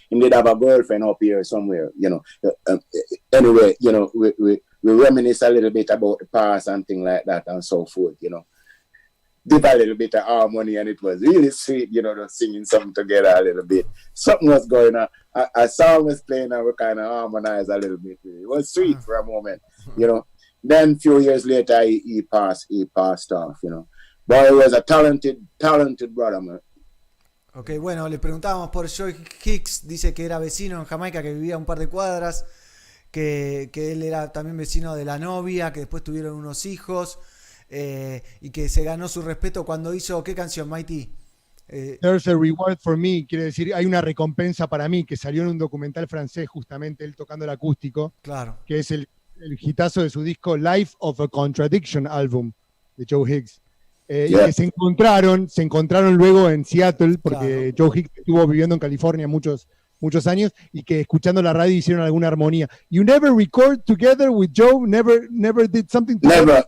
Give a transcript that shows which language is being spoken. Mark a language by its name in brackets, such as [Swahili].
[English] He did have a girlfriend up here somewhere, Anyway, we reminisce a little bit about the past and things like that and so forth, Did a little bit of harmony, and it was really sweet, singing something together a little bit. Something was going on. A song was playing, and we kind of harmonized a little bit. It was sweet for a moment, Then a few years later, he passed off, But he was a talented brother, man. [Spanish] Ok, bueno, le preguntábamos por Joe Hicks, dice que era vecino en Jamaica, que vivía a un par de cuadras, que él era también vecino de la novia, que después tuvieron unos hijos. Y que se ganó su respeto cuando hizo, ¿qué canción, Mighty? [English] There's a reward for me, [Spanish] quiere decir, hay una recompensa para mí, que salió en un documental francés, justamente él tocando el acústico, claro, que es el hitazo de su disco Life of a Contradiction álbum de Joe Hicks, y que se encontraron luego en Seattle, porque claro. Joe Hicks estuvo viviendo en California muchos años, y que escuchando la radio hicieron alguna armonía. You never record together with Joe? Never did something together?